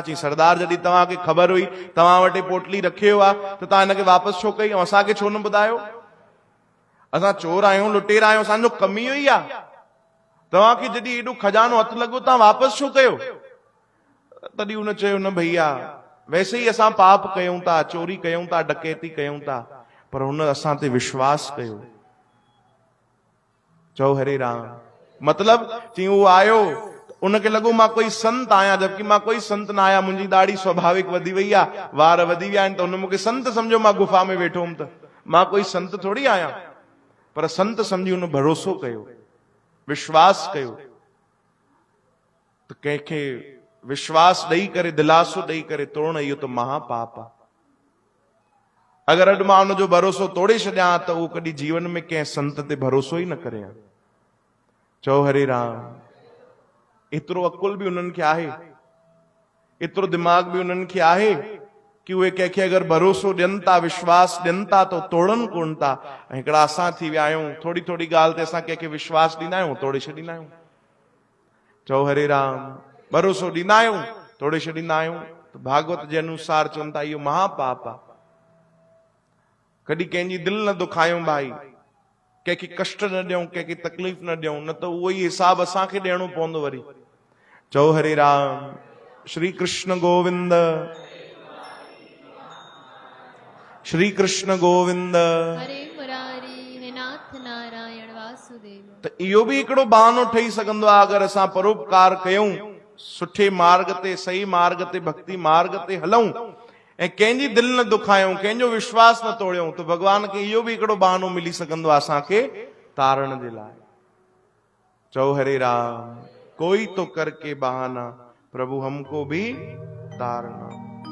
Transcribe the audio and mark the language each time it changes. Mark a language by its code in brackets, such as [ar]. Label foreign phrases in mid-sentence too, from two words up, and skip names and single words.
[sd] चई सरदार जॾहिं तव्हांखे ख़बर हुई, तव्हां वटि पोटली रखियो आहे, त तव्हां हिनखे वापसि छो कई, ऐं असांखे छो न ॿुधायो? असां चोर आहियूं, लुटेरा आहियूं, असांजो कम ई इहो ई आहे। तव्हांखे जॾहिं एॾो खजानो हथु लॻो, तव्हां वापसि छो कयो? तॾहिं हुन चयो न भैया, वैसे ई असां पाप कयूं था, चोरी कयूं था, डकैती कयूं था, पर हुन असां ते विश्वास कयो। चओ हरे राम। मतलब चई उहो आयो, उनखे लॻो मां कोई संत आहियां, जबकि मां कोई संत न आहियां। मुंहिंजी दाढ़ी स्वाभाविक वधी वई आहे, वार वधी विया आहिनि, त हुन मूंखे संत सम्झो। मां गुफ़ा में वेठो हुअमि त मां कोई संत थोड़ी आहियां। पर संत सम्झी हुन भरोसो कयो, विश्वास कयो। त कंहिंखे विश्वास ॾेई करे, दिलासो ॾेई करे तोड़ण, इहो त महापाप आहे। अगरि अॼु मां हुनजो भरोसो तोड़े छॾियां त उहो कॾहिं जीवन में कंहिं संत ते भरोसो ई न करे। चओ हरे राम। एतिरो अकुल बि उन्हनि खे आहे, एतिरो दिमाग़ बि उन्हनि खे आहे कि उहे कंहिंखे अगरि भरोसो ॾियनि था, विश्वास ॾियनि था, त तोड़नि कोन था। ऐं हिकिड़ा असां थी विया आहियूं, थोड़ी थोड़ी ॻाल्हि ते असां कंहिंखे विश्वास ॾींदा आहियूं, तोड़े छॾींदा आहियूं। चओ हरे राम। भरोसो ॾींदा आहियूं, तोड़े छॾींदा आहियूं। त भागवत जे अनुसार चवनि था इहो महापाप आहे। कॾहिं कंहिंजी दिलि न दुखायूं भाई, कंहिंखे कष्ट न ॾियूं, कंहिंखे तकलीफ़ न ॾियूं, न त उहो ई हिसाब असांखे ॾियणो पवंदो वरी। चओ हरे राम। श्री कृष्ण गोविंद, श्री कृष्ण गोविंद। हरे मुरारी, हे नाथ नारायण वासुदेव। त इहो बि हिकिड़ो बहानो ठही सघंदो आहे अगरि असां परोपकार कयूं, सुठे मार्ग ते, सही मार्ग ते, भक्ति मार्ग ते हलूं ऐं कंहिंजी दिलि न दुखायूं, कंहिंजो विश्वास न तोड़ियूं, त भॻवान खे इहो बि हिकिड़ो बहानो मिली सघंदो आहे असांखे तारण जे लाइ। चओ हरे राम। [hi] कोई तो करके बहाना, प्रभु हमको भी तारना।